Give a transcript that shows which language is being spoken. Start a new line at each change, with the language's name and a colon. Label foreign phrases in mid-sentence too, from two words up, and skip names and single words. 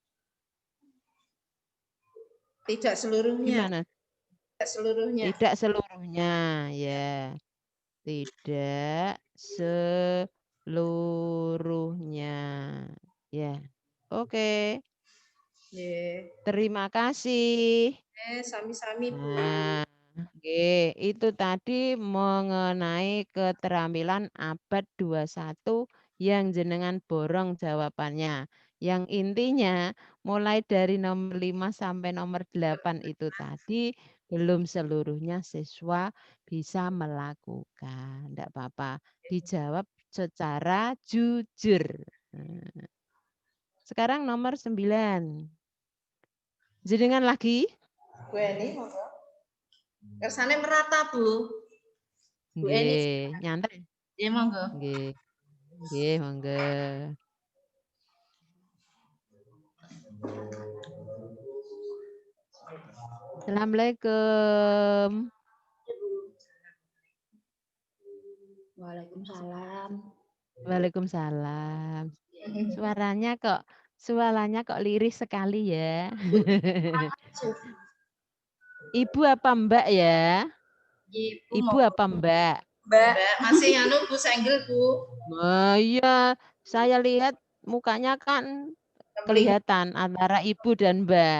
Indonesian: Tidak seluruhnya. Gimana? Tidak seluruhnya. Tidak seluruhnya, ya. Tidak seluruhnya. Ya. Oke. Terima kasih.
Javanese: Sami-sami, Bu.
Indonesian: Nah, itu tadi mengenai keterampilan abad 21 yang jenengan borong jawabannya. Yang intinya mulai dari nomor 5 sampai nomor 8 itu tadi belum seluruhnya siswa bisa melakukan. Tidak apa-apa, dijawab secara jujur. Sekarang nomor 9. Jenengan lagi?
Javanese: Bu Eni, monggo. Kersane merata, Bu. Bu Eni.
Indonesian: Nyantai.
Javanese: Iya, monggo. Nggih, monggo. Assalamualaikum.
Arabic: Waalaikumsalam. Waalaikumsalam.
Indonesian: Suaranya kok lirih sekali ya. Ibu apa Mbak ya? Ibu apa Mbak? Mbak, masih Bu Senggel, Bu. Oh iya, saya lihat mukanya kan kelihatan antara ibu dan Mbak.